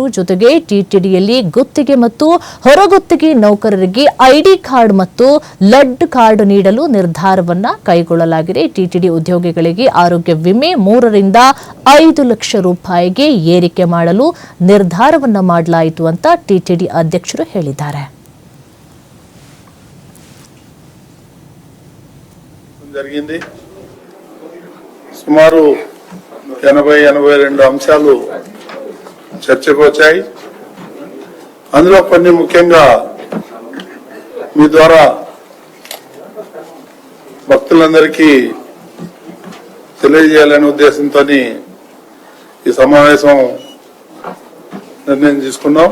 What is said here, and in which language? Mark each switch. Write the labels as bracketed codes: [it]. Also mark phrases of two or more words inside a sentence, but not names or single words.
[kn] ಜೊತೆಗೆ ಟಿಟಿಡಿಯಲ್ಲಿ ಗುತ್ತಿಗೆ ಮತ್ತು ಹೊರಗುತ್ತಿಗೆ ನೌಕರರಿಗೆ [en] ID card [kn] ಮತ್ತು ಲಡ್ ಕಾರ್ಡ್ ನೀಡಲು ನಿರ್ಧಾರವನ್ನ ಕೈಗೊಳ್ಳಲಾಗಿದೆ. ಟಿಟಿಡಿ ಉದ್ಯೋಗಿಗಳಿಗೆ ಆರೋಗ್ಯ ವಿಮೆ 3 ರಿಂದ 5 ಲಕ್ಷ ರೂಪಾಯಿಗೆ ಏರಿಕೆ ಮಾಡಲು ನಿರ್ಧಾರವನ್ನ ಮಾಡಲಾಯಿತು ಅಂತ ಟಿಟಿಡಿ ಅಧ್ಯಕ್ಷರು ಹೇಳಿದ್ದಾರೆ. [te] జరిగింది సుమారు 80-82 అంశాలు చర్చకు వచ్చాయి. అందులో కొన్ని ముఖ్యంగా మీ ద్వారా భక్తులందరికీ తెలియజేయాలనే ఉద్దేశంతో ఈ సమావేశం నిర్ణయం తీసుకున్నాం.